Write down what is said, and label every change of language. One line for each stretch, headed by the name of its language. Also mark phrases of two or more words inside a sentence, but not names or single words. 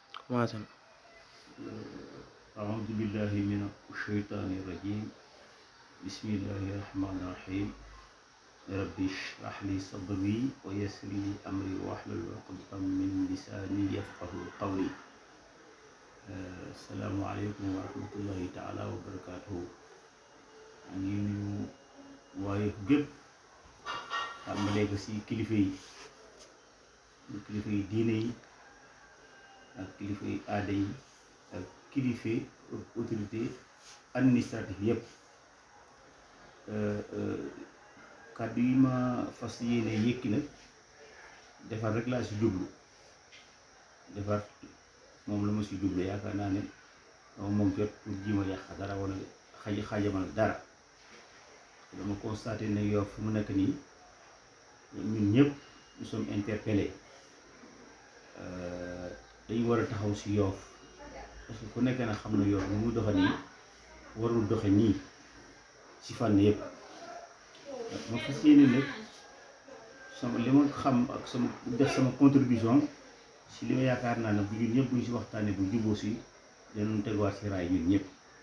Wolof: commencé na.
Arabic: أعوذ بالله من الشيطان الرجيم بسم الله الرحمن الرحيم ربي اشرح لي صدري ويسر لي أمري واحلل عقدة من لساني يفقهوا قولي السلام عليكم ورحمة الله تعالى وبركاته
Wolof: ñu nuyu waaye gépp tàmbalee ko si kilifa yi diine yi ak kilifa yi aada yi ak kilifa
French: autorité administrative
Wolof: yëpp kàddu yi ma fas yéene yëkki nag defar rek laa si jublu defar moom la ma si jublu yaakaar naa ne moom jot pour ji ma yàq dara wala xajamal dara dama constaté ne Yoff fu mu nekk nii ñun ñëpp
French: nous sommes interpellés
Wolof: dañu war a taxaw si Yoff
French: parce que
Wolof: ku nekk na xam na Yoff ni mu doxe nii warul doxe nii si fànn yëpp ma fas yéene nag sama li ma xam ak sama def sama contribution si li ma yaakaar naa ne bu ñun ñëpp buñ si waxtaanee bu juboo si danañ teguwaat si raay ñun ñëpp